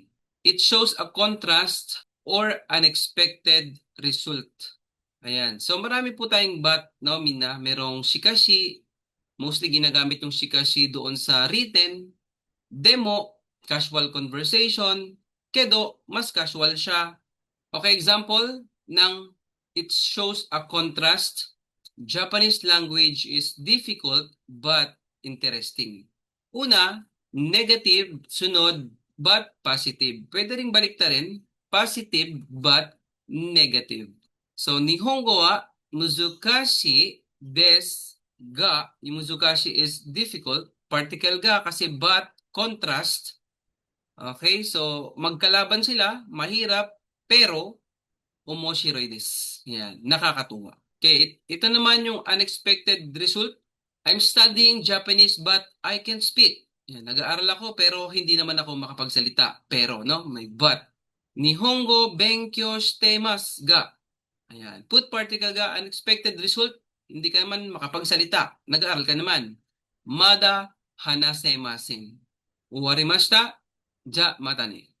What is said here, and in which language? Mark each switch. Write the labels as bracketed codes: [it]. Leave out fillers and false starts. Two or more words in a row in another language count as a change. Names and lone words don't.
[en] It shows a contrast or unexpected result. [tl] Ayan. So marami po tayong but, no, Mina? Merong shikashi, mostly ginagamit yung shikashi doon sa written, demo, casual conversation, kedo, mas casual siya. [en] Okay, example ng it shows a contrast. Japanese language is difficult but interesting. Una, negative, sunod, but positive. [tl] Pwede rin baliktarin, [en] positive but negative. [tl] So, [ja] 日本語は難しいですが, yung muzukashi [en] is difficult, [ja] particle ga kasi but, contrast. [tl] Okay, so magkalaban sila, mahirap, pero [ja] 面白いです. [tl] Yan, nakakatuwa. Okay, ito naman yung unexpected result. [en] I'm studying Japanese but I can speak. [tl] Yan, nag-aaral ako pero hindi naman ako makapagsalita. Pero, no, may but. [ja] 日本語勉強してますが. [tl] Ayan, [en] put particle ga, unexpected result. [tl] Hindi ka naman makapagsalita. Nag-aaral ka naman. [ja] まだ話せません。終わりました. じゃ、またね.